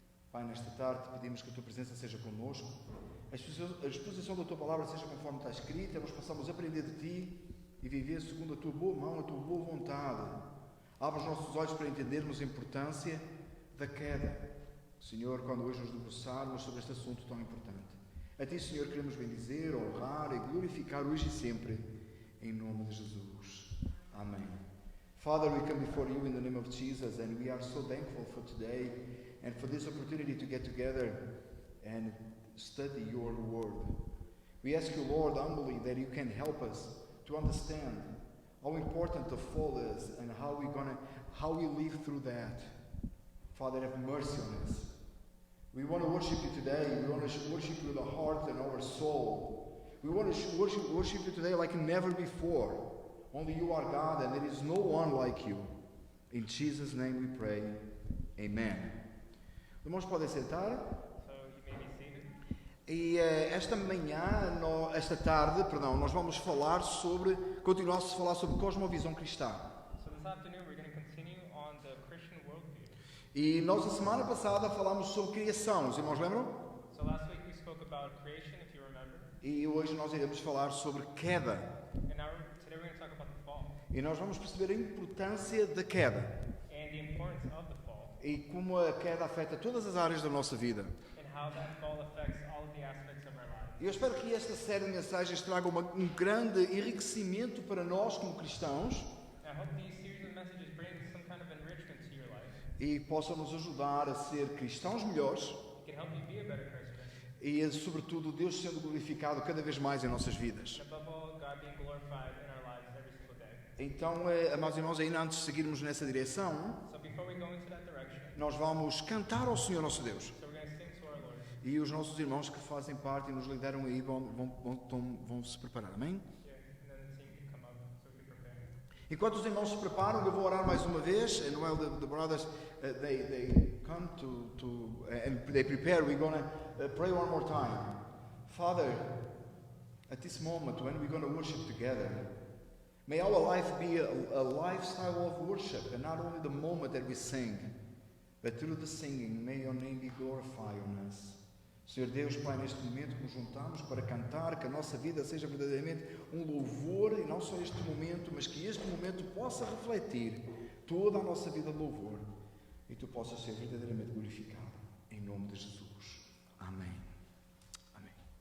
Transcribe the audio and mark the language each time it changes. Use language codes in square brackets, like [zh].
[pt] Pai, nesta tarde pedimos que a Tua presença seja connosco, a exposição da Tua palavra seja conforme está escrita, nós possamos aprender de Ti e viver segundo a Tua boa mão, a Tua boa vontade. Abre os nossos olhos para entendermos a importância da queda. Senhor, quando hoje nos debruçarmos sobre este assunto tão importante. A Ti, Senhor, queremos bendizer, honrar e glorificar hoje e sempre, em nome de Jesus. Amém. [en] Father, we come before you in the name of Jesus, and we are so thankful for today and for this opportunity to get together and study your word. We ask you, Lord, humbly that you can help us to understand how important the fall is and how we live through that. Father, have mercy on us. We want to worship you today. We want to worship you with our heart and our soul. We want to worship you today like never before. Only you are God, and there is no one like you. In Jesus' name we pray. Amen. [pt] Irmãos, podem sentar. [en] So you may be seated. [pt] E esta tarde, nós vamos continuar a falar sobre cosmovisão cristã. [en] So this afternoon we're going to continue on the Christian worldview. [pt] E nós, a semana passada, falámos sobre criação. Os irmãos lembram? [en] So last week we spoke about creation, if you remember. [pt] E hoje nós iremos falar sobre queda. [en] And now today we're going to talk about the fall. [pt] E nós vamos perceber a importância da queda. [en] And the importance of the fall. [pt] E como a queda afeta todas as áreas da nossa vida. [en] And how that fall affects all of the aspects of our lives. [pt] E eu espero que esta série de mensagens traga um grande enriquecimento para nós como cristãos. [en] I hope these series of messages bring some kind of enrichment to your life. [pt] E possam nos ajudar a ser cristãos melhores. [en] It can help you be a better Christian. [pt] E, sobretudo, Deus sendo glorificado cada vez mais em nossas vidas. [en] And above all, God being glorified in our lives every single day. [pt] Então, amados irmãos, ainda antes de seguirmos nessa direção, [en] So before we go into that direction, [pt] nós vamos cantar ao Senhor nosso Deus. [en] so we're going to sing to our Lord. [pt] E os nossos irmãos que fazem parte e nos lideram aí vão se preparar, amém? [en] Yeah, and then the team can come up so we can prepare. [pt] Enquanto os irmãos se preparam, eu vou orar mais uma vez. [en] And while the brothers they come and they prepare, we're gonna pray one more time. Father, at this moment when we're gonna worship together, may our life be a lifestyle of worship, and not only the moment that we sing, but through the singing, may your name be glorified on us. [pt] Senhor Deus, Pai, neste momento que nos juntamos para cantar, que a nossa vida seja verdadeiramente um louvor, e não só este momento, mas que este momento possa refletir toda a nossa vida de louvor, e Tu possas ser verdadeiramente glorificado, em nome de Jesus. Amém. Amém.